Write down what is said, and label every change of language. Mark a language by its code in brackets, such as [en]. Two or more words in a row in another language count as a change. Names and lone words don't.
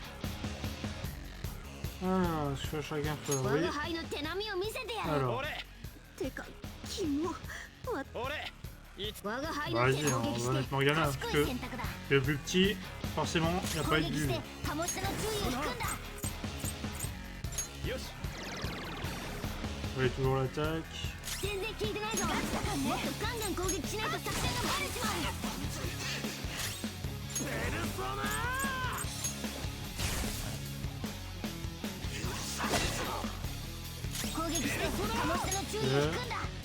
[fr] Ah, ce que chacun fait, [ja] 我 [fr] oui. [ja] が輩の手並みを見せてやる [fr] Alors, [ja] てかキモわ我が輩の [fr] vas-y, [ja] 手攻 [fr] on [ja] 撃 [fr] va [ja] し [fr] mettre [ja] て [fr] Morgana parce [ja] 賢 [fr] que [ja] い選択だ [fr] le plus petit, forcément, il n'y a [ja] 攻 [fr] pas eu de [ja] 撃し [fr] bulle. [ja] て鴨下の注意を引くんだ [fr] Oui, toujours l'attaque. [ja] 全然効いてないぞもっとガンガン攻撃しないと作戦がバレちまう攻撃して鴨下の注意を引くんだ